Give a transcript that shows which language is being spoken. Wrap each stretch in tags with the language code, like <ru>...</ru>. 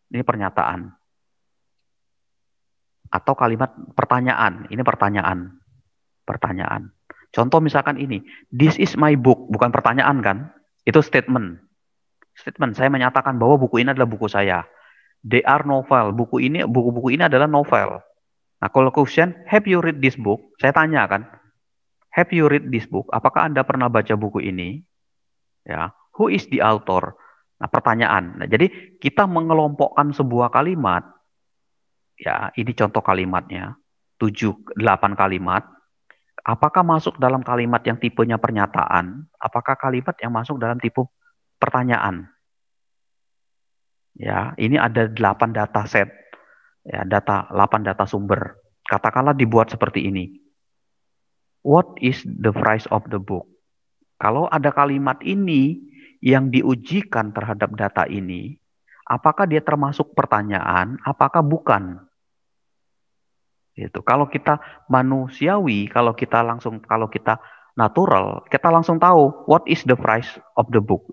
<id>Ini pernyataan atau kalimat pertanyaan. Ini pertanyaan. Pertanyaan. Contoh misalkan ini,</id> <en>this is my book,</en> <id>bukan pertanyaan kan? Itu statement. Statement, saya menyatakan bahwa buku ini adalah buku saya.</id> <en>They are novel,</en> <id>buku-buku ini adalah novel. Nah, kalau</id> <en>question, have you read this book?</en> <id>Saya tanya kan,</id> <en>have you read this book?</en> <id>Apakah Anda pernah baca buku ini? Ya,</id> <en>who is the author?</en> <id>Nah, pertanyaan. Nah, jadi kita mengelompokkan sebuah kalimat, ya, ini contoh kalimatnya, 7, 8 kalimat. Apakah masuk dalam kalimat yang tipenya pernyataan? Apakah kalimat yang masuk dalam tipe pertanyaan? Ya, ini ada 8 data set, ya, 8 data sumber. Katakanlah dibuat seperti ini.</id> <en>What is the price of the book?</en> <id>Kalau ada kalimat ini yang diujikan terhadap data ini, apakah dia termasuk pertanyaan? Apakah bukan? Gitu. Kalau kita manusiawi, kalau kita natural, kita langsung tahu</id> <en>what is the price of the book.</en>